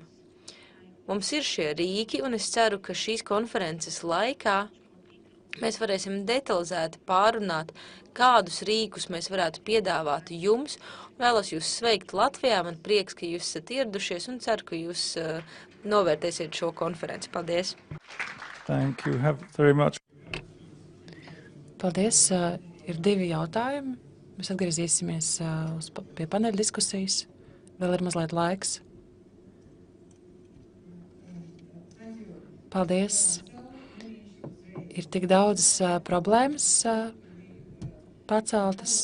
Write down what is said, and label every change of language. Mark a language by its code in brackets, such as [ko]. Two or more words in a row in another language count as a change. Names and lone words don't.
[lv] Mums ir šie rīki, un es ceru, ka šīs konferences laikā mēs varēsim detalizēti pārunāt, kādus rīkus mēs varētu piedāvāt jums. Vēlos jūs sveikt Latvijā, man prieks, ka jūs esat ieradušies, un ceru, ka jūs novērtēsiet šo konferenci. Paldies! [en] Thank you very much. [lv] Paldies. Ir 2 jautājumi. Mēs atgriezīsimies pie paneļa diskusijas. Vēl ir mazliet laiks. Paldies. Ir tik daudzas problēmas paceltas.